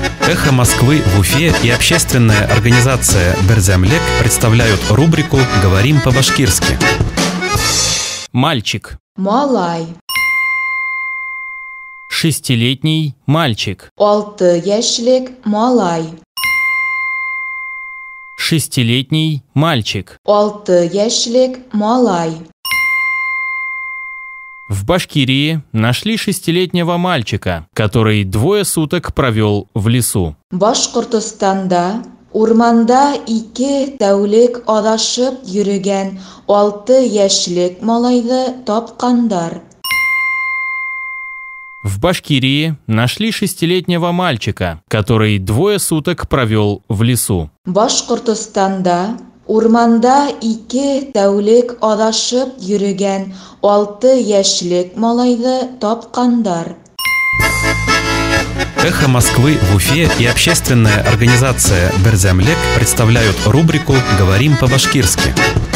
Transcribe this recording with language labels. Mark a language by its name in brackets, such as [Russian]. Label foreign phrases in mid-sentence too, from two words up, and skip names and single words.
[Russian] Эхо Москвы в Уфе и общественная организация Берзямлек представляют рубрику «Говорим по-башкирски». Мальчик. [Bashkir] Малай. [Russian] 6-летний мальчик. [Bashkir] 6 яшьлек малай. [Russian] 6-летний мальчик. [Bashkir] 6 яшьлек малай. [Russian] В Башкирии нашли 6-летнего мальчика, который 2 суток провел в лесу. [Bashkir] Башкортостанда урманда 2 тәүлек адашып йөргән 6 яшьлек малайды тапкандар. [Russian] В Башкирии нашли 6-летнего мальчика, который 2 суток провел в лесу. [Bashkir] Башкортостанда урманда 2 тәүлек адашып йөргән 6 яшьлек малайды тапкандар. [Russian] Эхо Москвы в Уфе и общественная организация Берзямлек представляют рубрику «Говорим по-башкирски».